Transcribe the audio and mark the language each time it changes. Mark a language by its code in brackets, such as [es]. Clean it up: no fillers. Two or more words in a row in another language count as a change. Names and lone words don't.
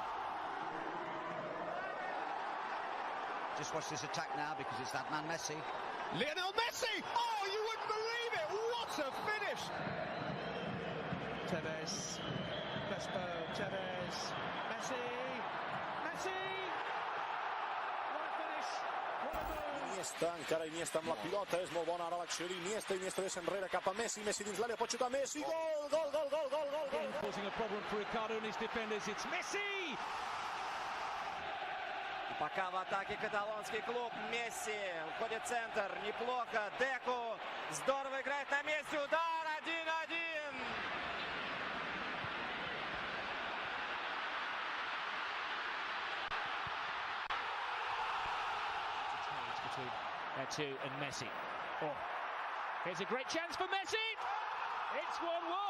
[en] Just watch this attack now because it's that man Messi. Lionel Messi! Oh, you wouldn't believe it! What a finish! Tevez, Crespo, Tevez, Messi, Messi! What a finish! What a move! [ca] Iniesta, encara Iniesta amb la pilota, és molt bona ara l'acció d'Iniesta, Iniesta des enrere cap a Messi, Messi dins l'àrea, pot xutar Messi, gol, gol, gol, gol, gol, gol, gol. [en] Causing a problem for Ricardo and his defenders, it's Messi! [ru] Пока в атаке каталонский клуб. Месси уходит в центр. Неплохо. Деку здорово играет на месте. Удар 1-1. [en] Between Eto and Messi. Oh, here's a great chance for Messi. It's 1-1.